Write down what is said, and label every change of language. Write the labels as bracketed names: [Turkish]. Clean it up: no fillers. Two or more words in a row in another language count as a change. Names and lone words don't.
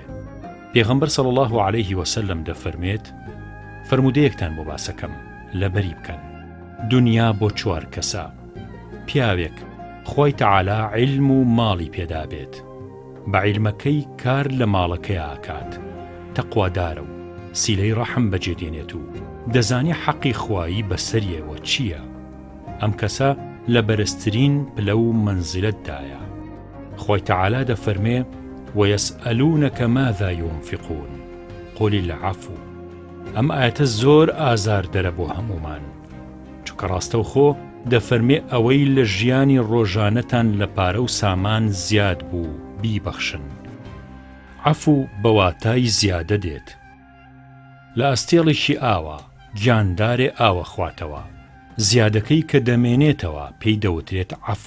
[Central Kurdish] پێغەمبەر [Arabic] صلی الله عليه وسلم [Central Kurdish] دەفەرمێت فەرمودەیەکتان بۆ باسەکەم لەبەری بکەن دنیا بۆ 4 کەسە پیاوێک خوای تەعالا عیلم و ماڵی پێدا بێت بە عیلمەکەی کار لە ماڵەکەی ئاکات تەقوادارە و سیلەی ڕەحم بەجێدێنێت و دەزانی حەقی خوایی بەسەریەوە چییە ئەم کەسە لە بەرزترین پلە و منزلەتدایە. خوای تەعالا دەفەرمێ [Arabic] ويسألونك ماذا ينفقون قل العفو. [Central Kurdish] ئەم ئاەتە زۆر ئازار دەرە بۆ هەمومان چونکە ڕاستەوخۆ دەفەرمێ ئەوەی لە ژیانی ڕۆژانەتان لە پارە و سامان زیاد بوو بیبەخشن. عەفو بەواتای زیادە دێت لە ئەستێڵێکی ئاوە گیاندارێ ئاوە خواتەوە زیادەکەی کە دەمێنێتەوە پێی دەوترێت عەفو.